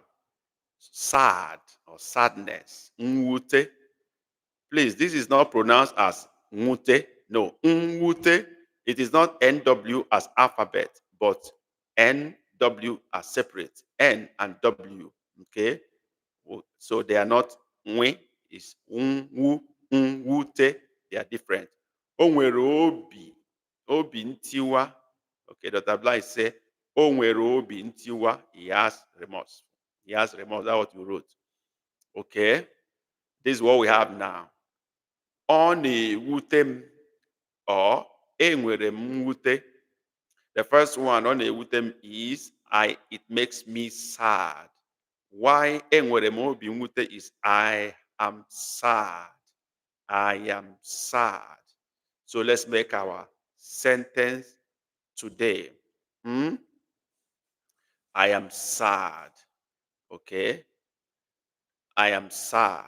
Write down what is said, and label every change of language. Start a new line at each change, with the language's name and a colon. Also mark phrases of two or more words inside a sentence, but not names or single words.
English: Sad or sadness. Nwute. Please, this is not pronounced as nwute. No, nwute. It is not NW as alphabet, but NW as separate. N and W. Okay? So they are not nwe, is nwu, nwute. They are different.
Igbo: O nwere obi, obi ntiwa.
English: Okay, Dr.
Igbo: Bly say, o nwere obi ntiwa.
English: He has remorse. He has remorse. That's what you wrote. Okay, this is what we have now.
Igbo: Ọ na-ewute m, or enwere m mwute.
English: The first one,
Igbo: ọ na-ewute m,
English: is it makes me sad. Why
Igbo: enwere m obi mwute
English: is I am sad. I am sad. So let's make our sentence today. I am sad. Okay. I am sad.